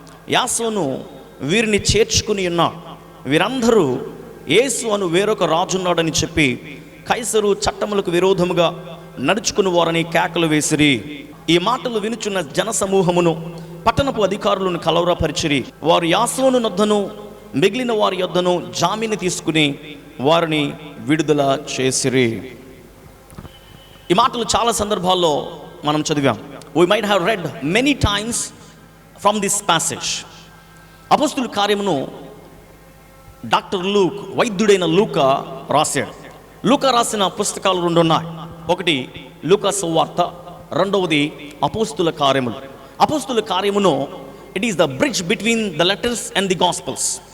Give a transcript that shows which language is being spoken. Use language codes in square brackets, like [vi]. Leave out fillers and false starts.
[te] యాసోను వీరిని చేర్చుకుని ఉన్నారు. వీరందరూ యేసు అను వేరొక రాజున్నాడని చెప్పి కైసరు చట్టములకు విరోధముగా నడుచుకుని వారని కేకలు వేసిరి. ఈ మాటలు వినుచున్న జనసమూహమును పట్టణపు అధికారులను కలవరపరిచిరి. వారు యాసోను నొద్దను మిగిలిన వారి యొద్దను జామీను తీసుకుని వారిని విడుదల చేసిరి. ఈ మాటలు చాలా సందర్భాల్లో మనం చదివాం. [en] We might have read many times from this passage. [te] అపోస్తుల కార్యమును డాక్టర్ లూక్, వైద్యుడైన లూకా రాశాడు. లూకా రాసిన పుస్తకాలు 2 ఉన్నాయి. ఒకటి లూకా సువార్త, రెండవది అపోస్తుల కార్యములు. [en] అపోస్తుల కార్యమును it is the bridge between the letters and the gospels.